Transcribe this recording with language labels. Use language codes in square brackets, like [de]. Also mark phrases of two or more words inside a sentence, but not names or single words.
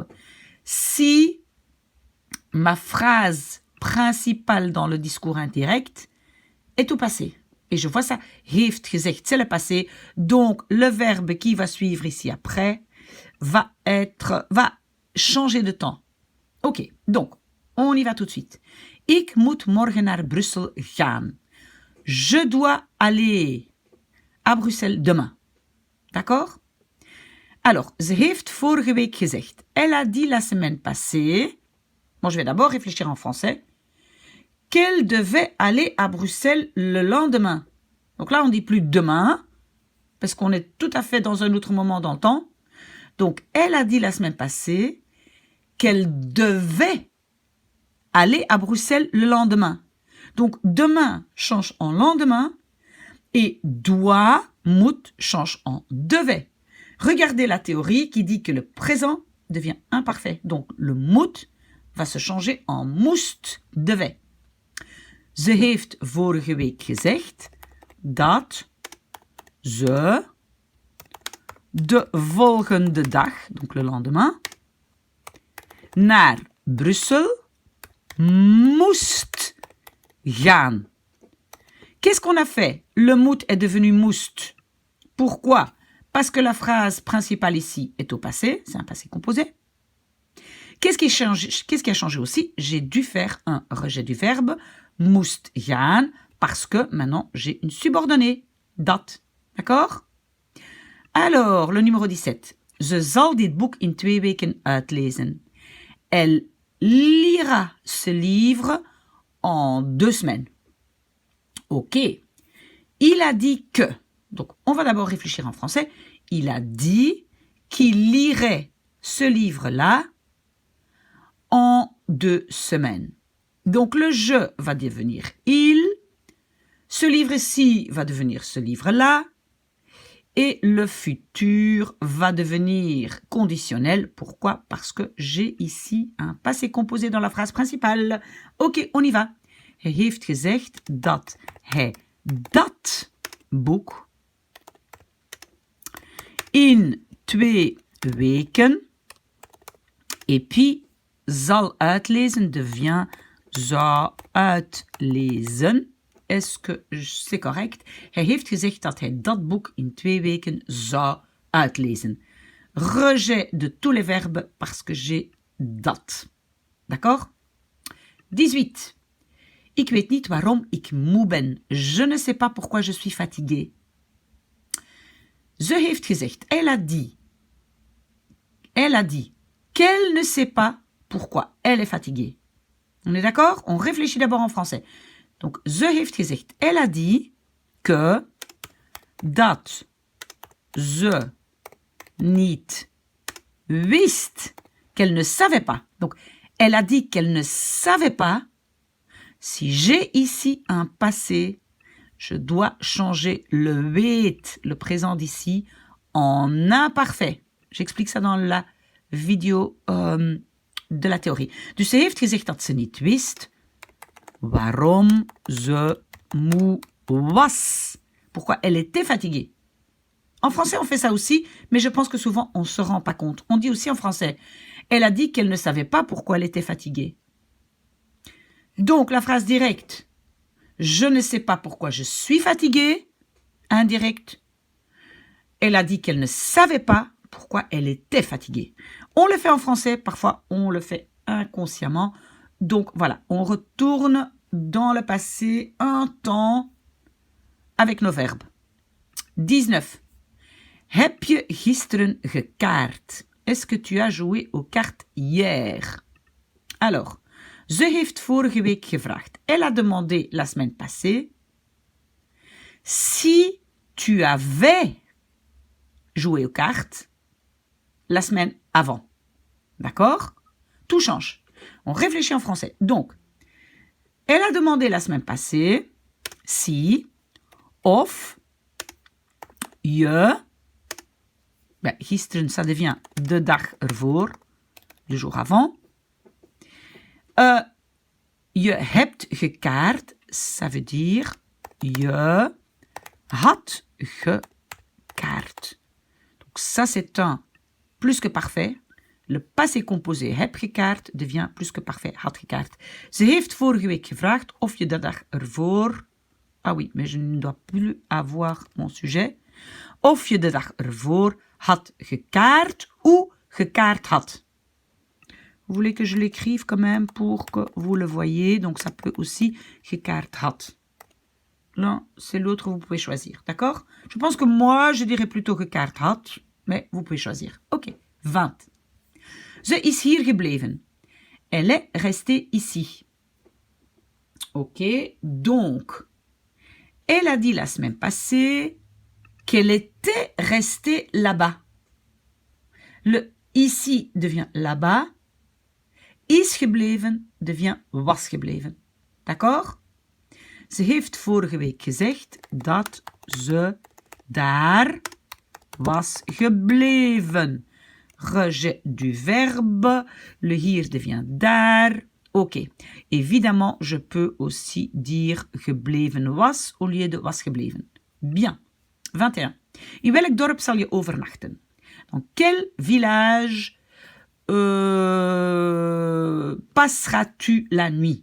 [fr] Si ma phrase principale dans le discours indirect est au passé, et je vois ça, [nl] heeft gezegd, [fr] c'est le passé, donc le verbe qui va suivre ici après, va changer de temps. Ok, donc, on y va tout de suite. [nl] Ik moet morgen naar Brussel gaan. [fr] Je dois aller à Bruxelles demain. D'accord? Alors, [nl] ze heeft vorige week gezegd. [fr] Elle a dit la semaine passée. Bon, je vais d'abord réfléchir en français. Qu'elle devait aller à Bruxelles le lendemain. Donc là, on ne dit plus demain, parce qu'on est tout à fait dans un autre moment dans le temps. Donc, elle a dit la semaine passée qu'elle devait aller à Bruxelles le lendemain. Donc, demain change en lendemain et doit, moet, change en devait. Regardez la théorie qui dit que le présent devient imparfait. Donc, le moet va se changer en moest, devait. [nl] Ze heeft vorige week gezegd dat ze de volgende dag, [fr] donc le lendemain, [nl] naar Brussel moest gaan. [fr] Qu'est-ce qu'on a fait? Le moet est devenu moest. Pourquoi? Parce que la phrase principale ici est au passé, c'est un passé composé. Qu'est-ce qui a changé aussi? J'ai dû faire un rejet du verbe [nl] moest gaan [fr] parce que maintenant j'ai une subordonnée, dat. D'accord? Alors, le numéro 17. [nl] Ze zal dit boek in 2 weken uitlezen. [fr] Elle lira ce livre en 2 semaines. Ok. Il a dit que. Donc, on va d'abord réfléchir en français. Il a dit qu'il lirait ce livre-là en 2 semaines. Donc, le je va devenir il. Ce livre-ci va devenir ce livre-là. Et le futur va devenir conditionnel. Pourquoi? Parce que j'ai ici un passé composé dans la phrase principale. Ok, on y va. [nl] Hij heeft gezegd dat hij dat boek in 2 weken [fr] et puis [nl] zal uitlezen devient zou uitlezen. [fr] Est-ce que c'est correct? [nl] Hij heeft gezegd dat hij dat boek in 2 weken zou uitlezen. [fr] Rejet de tous les verbes parce que j'ai dat. D'accord? 18. [nl] Ik weet niet waarom ik moe ben. [fr] Je ne sais pas pourquoi je suis fatiguée. [nl] Ze heeft gezegd, [fr] elle a dit qu'elle ne sait pas pourquoi elle est fatiguée. On est d'accord? On réfléchit d'abord en français. Donc, [nl] ze heeft gezegd, [fr] elle a dit que [nl] dat ze niet wist, [fr] qu'elle ne savait pas. Donc, elle a dit qu'elle ne savait pas. Si j'ai ici un passé, je dois changer le weet, le présent d'ici, en imparfait. J'explique ça dans la vidéo de la théorie. [nl] Dus ze heeft gezegd dat ze niet wist waarom ze moe was. [fr] Pourquoi elle était fatiguée. En français, on fait ça aussi, mais je pense que souvent, on ne se rend pas compte. On dit aussi en français, elle a dit qu'elle ne savait pas pourquoi elle était fatiguée. Donc, la phrase directe, je ne sais pas pourquoi je suis fatiguée, indirecte. Elle a dit qu'elle ne savait pas pourquoi elle était fatiguée. On le fait en français, parfois on le fait inconsciemment. Donc voilà, on retourne dans le passé un temps avec nos verbes. 19. [nl] Heb je gisteren gekaart? [fr] Est-ce que tu as joué aux cartes hier? Alors, [nl] ze heeft vorige week gevraagd. [fr] Elle a demandé la semaine passée si tu avais joué aux cartes la semaine avant. D'accord? Tout change. On réfléchit en français. Donc, elle a demandé la semaine passée si, [nl] of, je, gisteren, [fr] ça devient [nl] de dag ervoor, [fr] le jour avant. [nl] Je hebt gekaart, [fr] ça veut dire [nl] je had gekaart. [fr] Donc ça, c'est un plus que parfait. Le passé composé [nl] heb gekaart [fr] devient plus que parfait, [nl] had gekaart. Ze heeft vorige week gevraagd of je de dag ervoor... [fr] Ah oui, mais je ne dois plus avoir mon sujet. [nl] Of je de dag ervoor had gekaart ou gekaart had. [fr] Vous voulez que je l'écrive quand même pour que vous le voyez. Donc, ça peut aussi [nl] gekaart had. [fr] L'un, c'est l'autre, vous pouvez choisir. D'accord? Je pense que moi, je dirais plutôt [nl] gekaart had. [fr] Mais vous pouvez choisir. [nl] Ok, 20. Ze is hier gebleven. [fr] Elle est restée ici. Ok, donc, elle a dit la semaine passée qu'elle était restée là-bas. Le ici devient là-bas. [nl] Is gebleven devient was gebleven. [fr] D'accord? [nl] Ze heeft vorige week gezegd dat ze daar was gebleven. [fr] Rejet du verbe. Le hier devient daar. Ok. Évidemment, je peux aussi dire [nl] gebleven was [fr] au lieu de [nl] was gebleven. [fr] Bien. 21. [nl] In welk dorp zal je overnachten? [fr] Dans quel village passeras-tu la nuit?